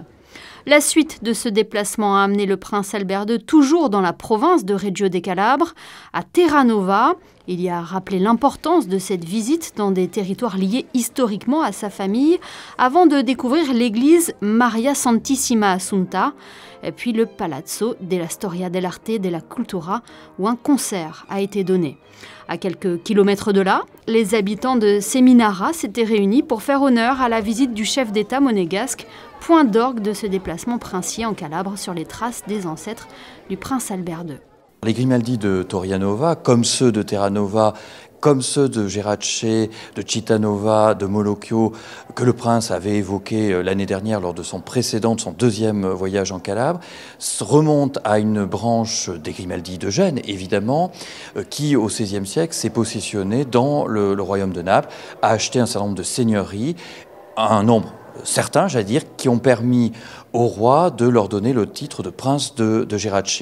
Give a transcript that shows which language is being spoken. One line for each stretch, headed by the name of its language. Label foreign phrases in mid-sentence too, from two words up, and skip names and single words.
French: La suite de ce déplacement a amené le prince Albert II, toujours dans la province de Reggio de Calabre, à Terranova. Il y a rappelé l'importance de cette visite dans des territoires liés historiquement à sa famille, avant de découvrir l'église Maria Santissima Assunta, et puis le Palazzo della Storia dell'Arte e della Cultura, où un concert a été donné. À quelques kilomètres de là, les habitants de Seminara s'étaient réunis pour faire honneur à la visite du chef d'État monégasque, point d'orgue de ce déplacement princier en Calabre sur les traces des ancêtres du prince Albert II. Les Grimaldi de Taurianova, comme ceux de Terranova, comme ceux de Gerace, de Cittànova, de Molochio, que le prince avait évoqué l'année dernière lors de son deuxième voyage en Calabre, remontent à une branche des Grimaldi de Gênes, évidemment, qui au XVIe siècle s'est positionnée dans le royaume de Naples, a acheté un certain nombre de seigneuries, un nombre certains, j'allais dire, qui ont permis au roi de leur donner le titre de prince de Gerace.